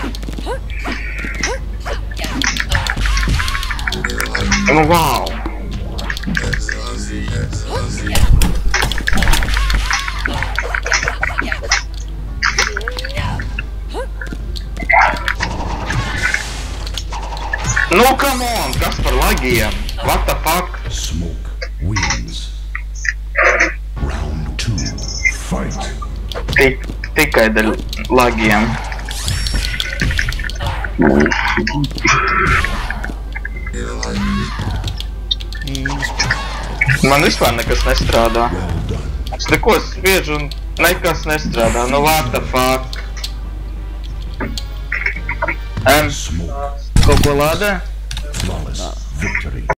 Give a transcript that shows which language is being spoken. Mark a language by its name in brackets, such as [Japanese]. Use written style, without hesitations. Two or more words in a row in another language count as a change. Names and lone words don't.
[Latvian] Nu, wow! Nu, [English] come on! [Latvian] Kas par lagiem? [English] What the fuck? Smoke wins. Round 2. Fight! [Latvian] Tikai dēļ lagiem. Man vispār nekas nestrādā. Es neko spiežu un nekas nestrādā. Nu, [English] what the fuck? [Latvian] Kaut ko lādē? [English] Flawless victory.